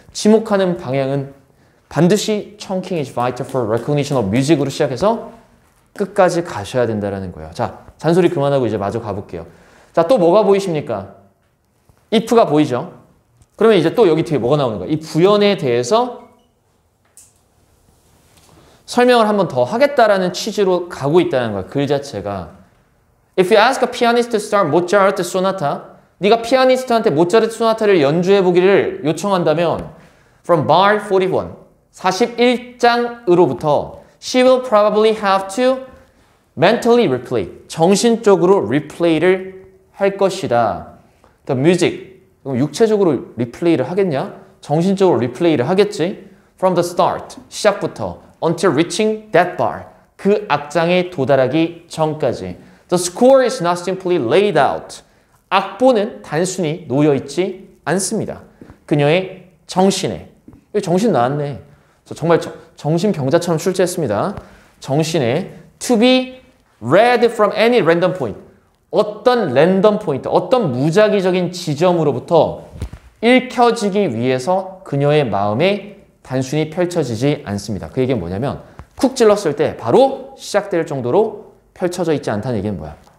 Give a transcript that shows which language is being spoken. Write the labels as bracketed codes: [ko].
[ko] 지목하는 방향은 반드시 [en] chunking is vital for recognition of music [ko] 으로 시작해서 끝까지 가셔야 된다는 거예요. 자, 잔소리 그만하고 이제 마저 가볼게요. 자, 또 뭐가 보이십니까? if가 보이죠? 그러면 이제 또 여기 뒤에 뭐가 나오는 거야? 이 부연에 대해서 설명을 한 번 더 하겠다라는 취지로 가고 있다는 거야. 글 자체가. [en] If you ask a pianist to start Mozart sonata, [ko] 네가 피아니스트한테 모차르트 소나타를 연주해 보기를 요청한다면 [en] from bar 41, [ko] 41장으로부터 [en] she will probably have to mentally replay, [ko] 정신적으로 replay를 할 것이다. 그러니까 music, 그럼 육체적으로 리플레이를 하겠냐? 정신적으로 리플레이를 하겠지. [en] From the start, [ko] 시작부터 [en] until reaching that bar, [ko] 그 악장에 도달하기 전까지. [en] The score is not simply laid out. [ko] 악보는 단순히 놓여있지 않습니다. 그녀의 정신에. 정신 나왔네. 정말 정신병자처럼 출제했습니다. 정신에 [en] to be read from any random point. [ko] 어떤 랜덤 포인트, 어떤 무작위적인 지점으로부터 읽혀지기 위해서 그녀의 마음에 단순히 펼쳐지지 않습니다. 그 얘기는 뭐냐면 쿡 찔렀을 때 바로 시작될 정도로 펼쳐져 있지 않다는 얘기는 뭐야?